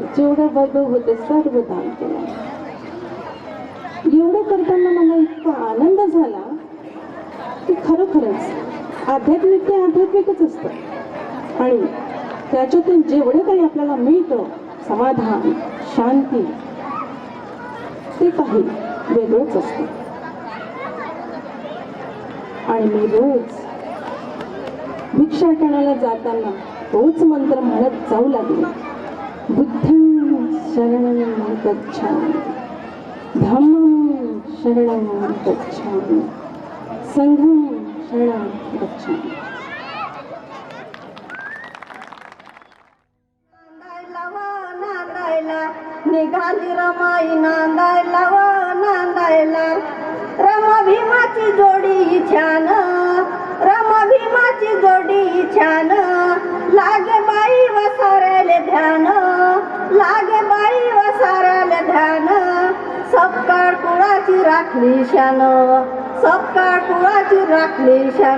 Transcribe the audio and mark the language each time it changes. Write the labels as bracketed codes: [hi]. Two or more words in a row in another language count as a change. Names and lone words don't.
[mr] जेवढं वैभव होते सर्व दान केलं. एवढं करताना मला इतका आनंद झाला की खरोखरच आध्यात्मिक ते आध्यात्मिकच असतं आणि त्याच्यातून जेवढं काही आपल्याला मिळतं, समाधान, शांती, ते काही वेगळंच असतं. आणि मी रोज भिक्षा टाळायला जाताना तोच मंत्र म्हणत जाऊ लागले, [pi] बुद्धं शरणं गच्छामि, धम्मं शरणं गच्छामि, संघं शरणं गच्छामि. [mr] निघाली रमाई नांदायला व नांदायला, रमा भीमाची जोडी छान, रमा भीमाची जोडी छान, लागे बाई व साऱ्याले ध्यान, लागे बाई व साऱ्याले ध्यान, सबकाळ कुळाची राखली शान, सबकाळ कुळाची राखली शान.